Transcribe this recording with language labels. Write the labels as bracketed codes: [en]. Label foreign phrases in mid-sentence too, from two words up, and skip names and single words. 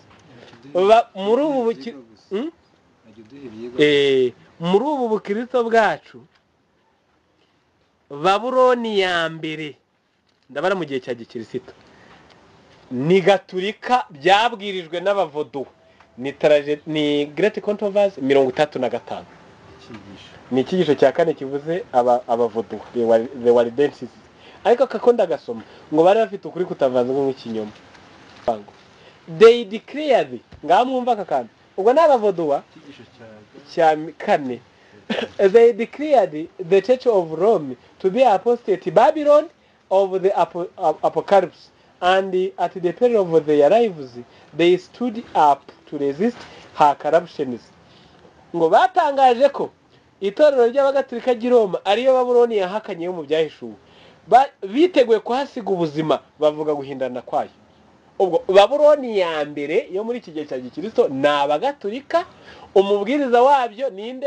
[rw] Muri ubu muri ubu bukristo bwacu Babuloni ya mbere ndabara mu gihe cya gikristo ni Gatulika byabwirijwe n'abavodo ni Great Controversy 35 ni ikigisho cya kane kivuze abavodo [en] the Waldenses [rw] ariko kakonda gasoma ngo bari bafite ukuri kutavanze nk'ikinyoma. [en] They declared [rw] ngamwumva kakandi ubwo n'abavodo cya kane [en] they declared the Church of Rome to be apostate Babylon of the apocalypse, and at the period of their lives they stood up to resist her corruptions. [rw] ngo batangaje ko itorero ry'abagatolika ry'i Roma ariyo Babuloni yahakanye yo mu byahishuwe, biteguye kuhasiga ubuzima, bavuga guhindana kwayo. Ubwo Babuloni ya mbere yo muri iki gihe cya Gikristo ni abagatolika, umubwiriza wabyo ninde?